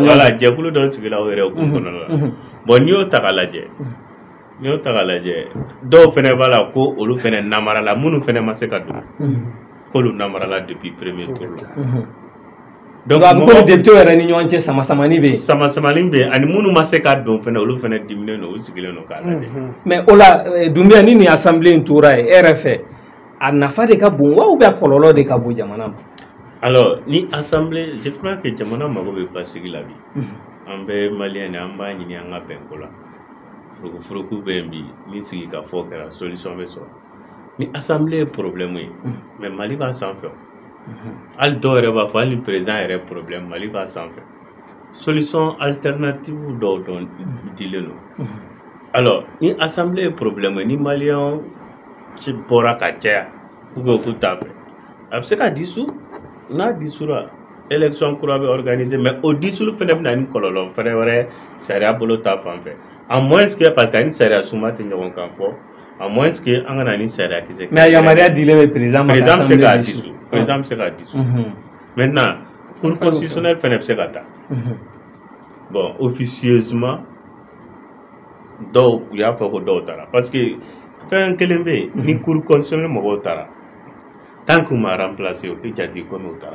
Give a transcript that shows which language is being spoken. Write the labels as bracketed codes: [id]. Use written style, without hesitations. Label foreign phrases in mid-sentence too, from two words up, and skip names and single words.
[bm] voilà jɛkulu dɔ sigila o yɛrɛ hukumu kɔnɔna la bon n'i y'o ta k'a lajɛ dɔw fɛnɛ b'a la ko olu fɛnɛ namarala minnu fɛnɛ ma se ka don k'olu namarala [fr] depuis premier tour [bm] la donc a bɛ komi député yɛrɛ ni ɲɔgɔn cɛ sama-samani bɛ yen sama-samani bɛ yen ani minnu ma se ka don fɛnɛ olu fɛnɛ diminen don u sigilen don k'a lajɛ mais o la Dunbiya ni nin assemblée in tora yen e yɛrɛ fɛ a nafa de ka bon wa [fr] ou bien [bm] kɔlɔlɔ de ka bon jamana ma alors ni assemblée [fr] je crois que [bm] jamana mago bɛ basigi la bi an bɛ maliyɛn de an b'a ɲini an ka bɛn ko la furukufuruku bɛ yen bi ni sigi ka fɔ kɛra solution bɛ sɔrɔ ni assemblée ye problème ye mais Mali b'a sanfɛ hali dɔw yɛrɛ b'a fɔ hali ni président yɛrɛ problème Mali b'a sanfɛ [fr] solution alternative [bm] dɔw dilen don alors ni assemblée ye problème ye ni maliyɛnw bɔra ka caya [fr] ou bien [bm] k'u t'a fɛ a bɛ se ka dissoudre n'a dissoudra élection kura bɛ organiser mais o dissoudre fɛnɛ bɛ na ni kɔlɔlɔ fɛnɛ wɛrɛ sariya bolo ta fan fɛ [fr] à moins que parce que [bm] ani sariya suma tɛ ɲɔgɔn kan fɔ [fr] à moins que [bm] an kana ni sariya kisɛ mais a yamaruya dilen bɛ président ma président bɛ se k'a dissoudre président bɛ se k'a dissoudre [fr] maintenant cour constitutionnelle [bm] fɛnɛ bɛ se ka ta [fr] bon officieusement [bm] dɔw u y'a fɔ ko dɔw taara [fr] parce que [bm] fɛn kelen bɛ yen ni [fr] cour constitutionnel [bm] mɔgɔw taara [fr] tant que [bm] u ma remplacer o tɛ jate komi u taara.